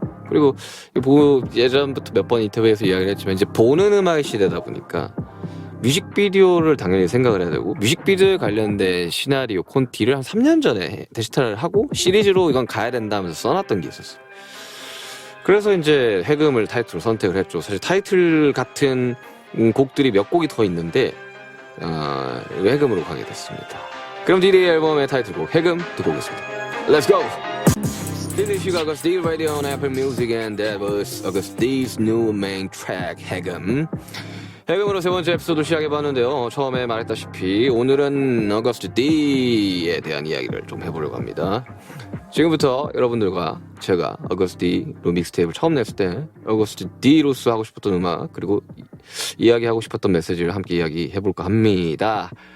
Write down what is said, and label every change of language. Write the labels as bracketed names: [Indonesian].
[Korean] 그리고 예전부터 몇 번 인터뷰에서 이야기를 했지만 이제 보는 음악의 시대다 보니까 뮤직비디오를 당연히 생각을 해야 되고 뮤직비디오에 관련된 시나리오 콘티를 한 3년 전에 데시타를 하고 시리즈로 이건 가야 된다 하면서 써놨던 게 있었어요. 그래서 이제 해금을 타이틀로 선택을 했죠. 사실 타이틀 같은 곡들이 몇 곡이 더 있는데 해금으로 가게 됐습니다. 그럼 D-Day 앨범의 타이틀곡 해금 듣고 오겠습니다. [English] Let's go! This is Sugar August D radio on Apple Music and that was August D's new main track 해금. [Korean] 해금으로 세 번째 에피소드 시작해봤는데요. 처음에 말했다시피 오늘은 어거스트 D에 대한 이야기를 좀 해보려고 합니다. 지금부터 여러분들과 제가 어거스트 D로 믹스테이프를 처음 냈을 때 어거스트 D로서 하고 싶었던 음악 그리고 이야기하고 싶었던 메시지를 함께 이야기해볼까 합니다.